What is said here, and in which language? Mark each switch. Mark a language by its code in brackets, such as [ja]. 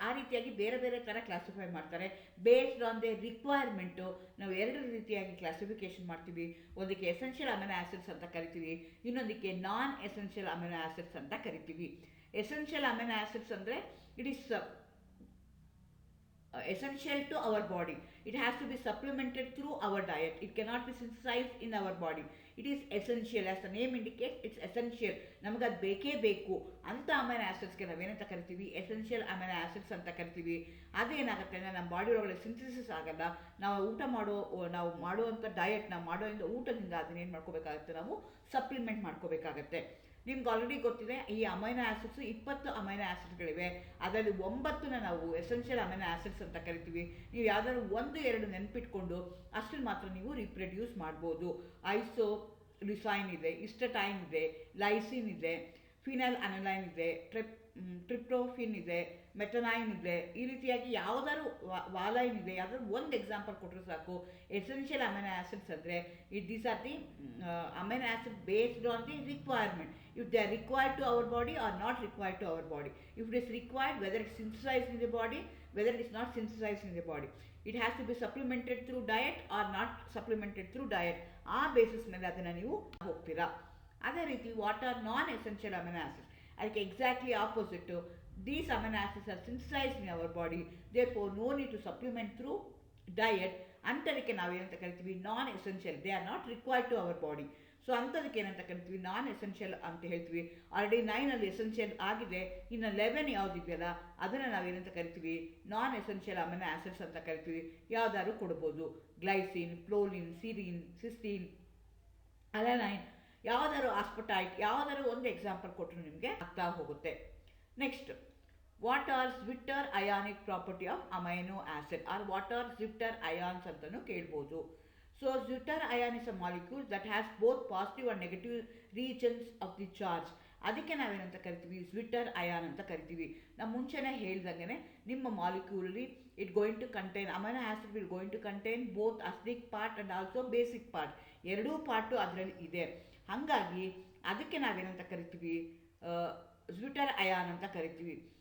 [kn] ಆ ರೀತಿಯಾಗಿ ಬೇರೆ ಬೇರೆ ಥರ ಕ್ಲಾಸಿಫೈ ಮಾಡ್ತಾರೆ. [en] based on the requirement [kn] ನಾವು 2 ರೀತಿಯಾಗಿ ಕ್ಲಾಸಿಫಿಕೇಷನ್ ಮಾಡ್ತೀವಿ. ಒಂದಕ್ಕೆ ಎಸೆನ್ಷಿಯಲ್ ಅಮೈನೋ ಆಸಿಡ್ಸ್ ಅಂತ ಕರಿತೀವಿ, ಇನ್ನೊಂದಕ್ಕೆ ನಾನ್ ಎಸೆನ್ಷಿಯಲ್ ಅಮೈನೋ ಆಸಿಡ್ಸ್ ಅಂತ ಕರಿತೀವಿ. [en] Essential amino acids ಅಂದರೆ it is essential to our body. It has to be supplemented through our diet. It cannot be synthesized in our body. It is essential. As the name indicates, it's essential. [kn] ನಮಗೆ ಅದು ಬೇಕೇ ಬೇಕು ಅಂತ amino ಆಸಿಡ್ಸ್ಗೆ ನಾವೇನಂತ ಕರಿತೀವಿ, essential amino acids ಅಂತ ಕರಿತೀವಿ. ಅದೇನಾಗುತ್ತೆ ಅಂದರೆ ನಮ್ಮ ಬಾಡಿ ಒಳಗಡೆ ಸಿಂಥಸಿಸ್ ಆಗಲ್ಲ. ನಾವು ಮಾಡುವಂಥ ಡಯಟ್, ನಾವು ಮಾಡೋದ್ರಿಂದ ಊಟದಿಂದ ಅದನ್ನೇನು ಮಾಡ್ಕೋಬೇಕಾಗುತ್ತೆ, ನಾವು ಸಪ್ಲಿಮೆಂಟ್ ಮಾಡ್ಕೋಬೇಕಾಗತ್ತೆ. ನಿಮ್ಗೆ ಆಲ್ರೆಡಿ ಗೊತ್ತಿದೆ, ಈ ಅಮೈನೋ ಆಸಿಡ್ಸ್ 20 ಅಮೈನೋ ಆಸಿಡ್ಗಳಿವೆ. ಅದರಲ್ಲಿ 9ನ ನಾವು ಎಸೆನ್ಷಿಯಲ್ ಅಮೈನೋ ಆಸಿಡ್ಸ್ ಅಂತ ಕರಿತೀವಿ. ನೀವು ಯಾವ್ದಾದ್ರು 1-2 ನೆನ್ಪಿಟ್ಕೊಂಡು ಅಷ್ಟನ್ನು ಮಾತ್ರ ನೀವು ರಿಪ್ರೊಡ್ಯೂಸ್ ಮಾಡ್ಬೋದು. ಐಸೋಲಿಸೈನ್ ಇದೆ, ಇಸ್ಟಟೈನ್ ಇದೆ, ಲೈಸಿನ್ ಇದೆ, ಫಿನೈಲ್ ಅನಲೈನ್ ಇದೆ, ಟ್ರಿಪ್ಟೋಫಿನ್ ಇದೆ, ಮೆಟನೈನ್ ಇದೆ. ಈ ರೀತಿಯಾಗಿ ಯಾವ್ದಾದ್ರು ವಾಲೈನ್ ಇದೆ, ಯಾವ್ದಾದ್ರು ಒಂದು ಎಕ್ಸಾಂಪಲ್ ಕೊಟ್ಟರೆ ಸಾಕು. [en] Essential amino acids ಅಂದರೆ these are the amino acid based on the requirement. If they are required to our body or not required to our body. If it is required, whether it's synthesized in the body, whether it is not synthesized in the body. It has to be supplemented through diet or not supplemented through diet. [kn] ಆ basis ಮೇಲೆ ಅದನ್ನು ನೀವು ಹೋಗ್ತೀರಾ. ಅದೇ ರೀತಿ [en] What are non essential amino acids, ಅದಕ್ಕೆ exactly opposite. These amino acids are synthesized in our body, therefore no need to supplement through diet. [kn] ಅಂಥದಕ್ಕೆ ನಾವೇನಂತ ಕರಿತೀವಿ, non essential. [en] They are not required to our body. [kn] So ಅಂಥದಕ್ಕೆ ಏನಂತ ಕರಿತೀವಿ, non essential ಅಂತ ಹೇಳ್ತೀವಿ. Already 9 essential ಆಗಿದೆ, ಇನ್ನು 11 ಯಾವುದಿದೆಯಲ್ಲ ಅದನ್ನು ನಾವೇನಂತ ಕರಿತೀವಿ, ನಾನ್ ಎಸೆನ್ಷಿಯಲ್ ಅಮೈನೋ ಆಸಿಡ್ಸ್ ಅಂತ ಕರಿತೀವಿ. ಯಾವುದಾದ್ರು ಕೊಡ್ಬೋದು, ಗ್ಲೈಸಿನ್, ಪ್ರೋಲಿನ್, ಸಿರಿನ್, ಸಿಸ್ಟೀನ್, ಅಲನೈನ್, ಯಾವುದಾದ್ರು ಆಸ್ಪಟೈಟ್, ಯಾವುದಾದ್ರು ಒಂದು ಎಕ್ಸಾಂಪಲ್ ಕೊಟ್ಟರು ನಿಮಗೆ ಆಗ್ತಾ ಹೋಗುತ್ತೆ. [en] next, what are zwitter ionic property of amino acid, or what are zwitter ions [kn] ಅಂತಲೂ ಕೇಳ್ಬೋದು. [en] So zwitter ion is a molecule that has both positive and negative regions of the charge. [kn] ಅದಕ್ಕೆ ನಾವೇನಂತ ಕರಿತೀವಿ, ಜ್ವಿಟ್ಟರ್ ಅಯಾನ್ ಅಂತ ಕರಿತೀವಿ. ನಾವು ಮುಂಚೆನೇ ಹೇಳ್ದಂಗೆ ನಿಮ್ಮ ಮಾಲಿಕ್ಯೂಲಲ್ಲಿ [en] It going to contain, amino acid will going to contain both acidic part and also basic part. [kn] ಎರಡೂ ಪಾರ್ಟು ಅದರಲ್ಲಿ ಇದೆ. ಹಾಗಾಗಿ ಅದಕ್ಕೆ ನಾವೇನಂತ ಕರಿತೀವಿ, ಜ್ವಿಟ್ಟರ್ ಅಯಾನ್ ಅಂತ ಕರಿತೀವಿ.